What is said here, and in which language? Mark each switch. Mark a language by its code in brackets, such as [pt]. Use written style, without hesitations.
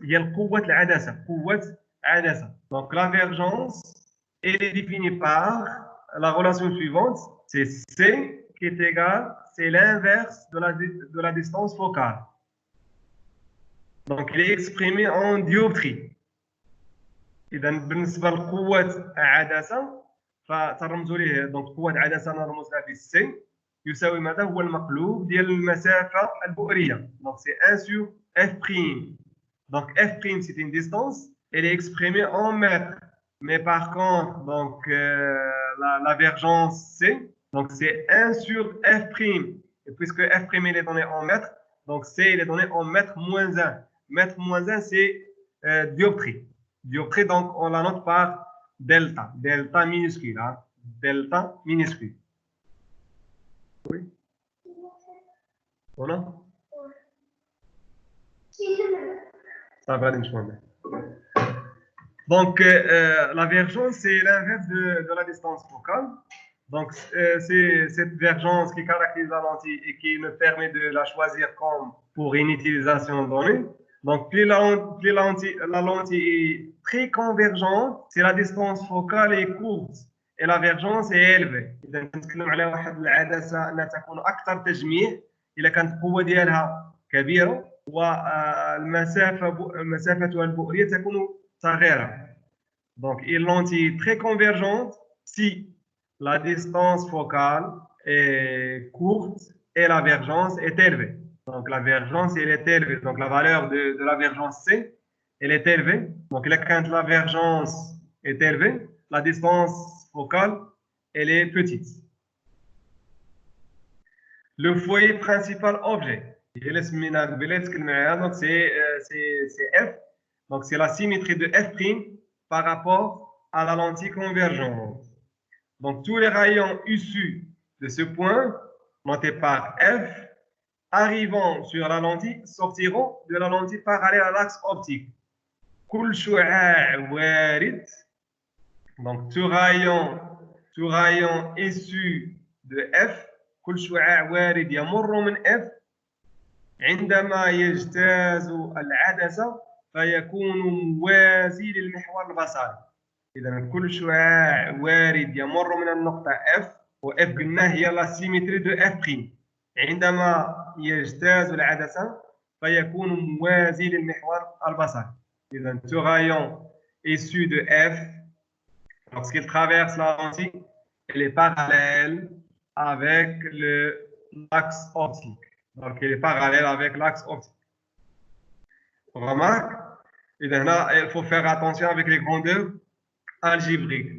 [fr] Il y a le [ar] قوة العدسة. [fr] Donc la vergence, elle est définie par la relation suivante. C'est C qui est égal, c'est l'inverse de la distance focale. Donc il est exprimé en dioptrie. [ar] إذا بالنسبة لقوة العدسة فترمزوا ليه. [fr] donc [ar] قوة العدسة نرمز لها ب C يساوي ماذا؟ هو المقلوب ديال المسافة البؤرية. [fr] Donc c'est 1 sur F'. Donc F', c'est une distance, elle est exprimée en mètres. Mais par contre, donc la vergence C, donc c'est 1 sur F'. Et puisque F' il est donné en mètres, donc C il est donné en mètres moins 1. Mètre moins 1, c'est dioptrie. Dioptrie, donc on la note par delta. Delta minuscule. Hein? Delta minuscule. Oui. Voilà. Ça va, donc, la vergence, c'est l'inverse de la distance focale. Donc, c'est cette vergence qui caractérise la lentille et qui nous permet de la choisir comme pour une utilisation donnée. Donc, plus la lentille est très convergente, si la distance focale est courte et la vergence est élevée. [ar] إذا نتكلم على واحد العدسة أنها تكون أكثر تجميع إذا كانت القوة ديالها كبيرة والمسافة البؤرية تكون صغيرة. [fr] Donc, une lentille très convergente si la distance focale est courte et la vergence est élevée. Donc, la vergence, elle est élevée. Donc, la valeur de la vergence C, elle est élevée. Donc, quand la vergence est élevée, la distance focale, elle est petite. Le foyer principal objet. Donc, c'est F. Donc, c'est la symétrie de F' par rapport à la lentille convergente. Donc, tous les rayons issus de ce point, notés par F, arrivant sur la lentille, sortiront de la lentille parallèle à l'axe optique. [ar] كل شعاع وارد. [fr] Donc, tout rayon tout rayon issu de F [ar] كل شعاع وارد يمر من F عندما يجتاز العدسة فيكون موازي للمحور البصري. إذا كل شعاع وارد يمر من النقطة F و F قلنا هي لا سيمتري دو F'. عندما يجتاز العدسة فيكون موازي للمحور البصري. إذا [fr] tout rayon issu de F lorsqu'il traverse la lentille, elle est parallèle avec l'axe optique. Donc, elle est parallèle avec l'axe optique. On remarque, il faut faire attention avec les grandeurs algébriques.